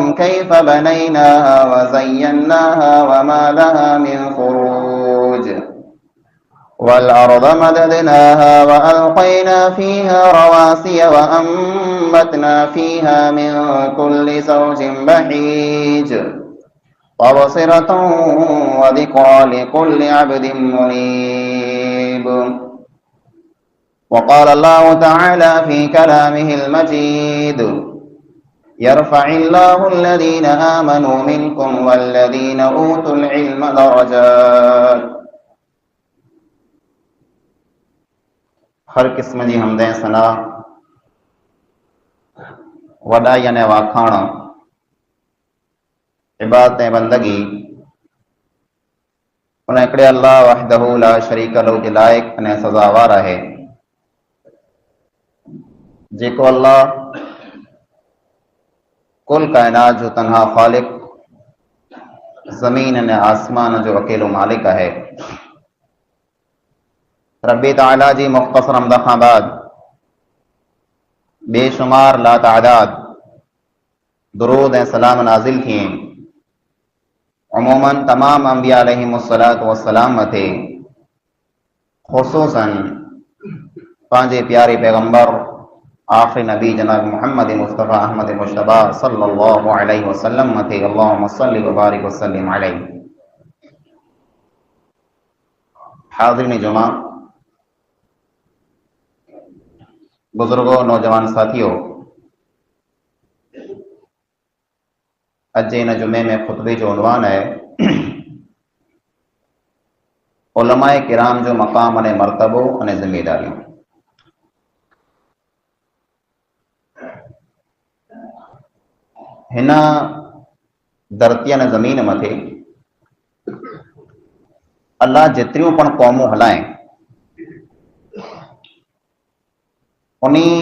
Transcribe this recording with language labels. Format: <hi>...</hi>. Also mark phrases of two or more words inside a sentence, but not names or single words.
<ar>كيف بنيناها وزيناها وما لها من فروج والأرض مددناها وألقينا فيها رواسي وأنبتنا فيها من كل زوج بهيج تبصرة وذكرى لكل عبد منيب. وقال الله تعالى في كلامه المجيد يرفع الله الذين آمنوا منكم والذين أوتوا العلم درجات.</ar> <sd>हर किस्म जी हमदें सना वॾाई अने वाखाण इबादत ऐं बंदगी उन हिकिड़े अल्लाह</sd> <ar>وحده لا شريك له</ar> <sd>जे लाइक़ अने सज़ावार आहे जेको अल्लाह कुल काइनात जो तन्हा ख़ालिक ज़मीन अने आसमान जो अकेलो मालिक आहे। रब्बी ताला जी मुख़्तसर हमद खां बाद बेशुमार लातादाद दुरूद ऐं सलाम नाज़िल थिए अमूमन तमाम अंबिया</sd> <ar>عليهم الصلاة والسلام</ar> <sd>मथे ख़ुसूसन पंहिंजे प्यारे पैगंबर आखिरी नबी जनाब मोहम्मद मुस्तफ़ा अहमद मुशतबा</sd> <ar>صلى الله عليه وسلم</ar> <sd>मथे</sd> <ar>اللهم صل وبارك وسلم عليه.</ar> <sd>हाज़िरीन जुमा, बुजुर्गों, नौजवान साथियों, अज इन जुमे में खुतबे जो उन्वान है उलमाए किराम जो मकाम अने मर्तबो अने जिम्मेदारियों। हिन धरती अने ज़मीन मथे अल्लाह जेतिरियूं पण क़ौमूं हलाए उनी</sd>